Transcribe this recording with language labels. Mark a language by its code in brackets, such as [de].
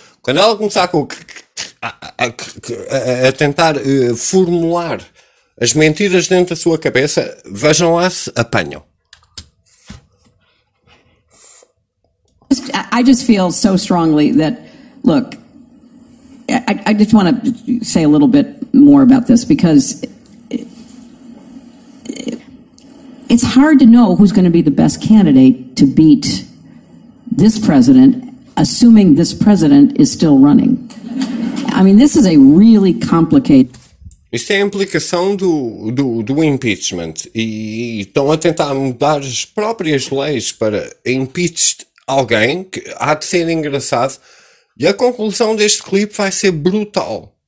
[pt] Quando ela começar a tentar formular as mentiras dentro da sua cabeça, vejam lá se apanham. [en] I just feel so strongly that, look, I just want to say a little bit more about this because it's hard to know who's going to be the best candidate to beat this president, assuming this president is still running. I mean, this is a really complicated... [pt] Isto é a implicação do impeachment, e estão a tentar mudar as próprias leis para impeach alguém, que há de ser engraçado, e a conclusão deste clipe vai ser brutal.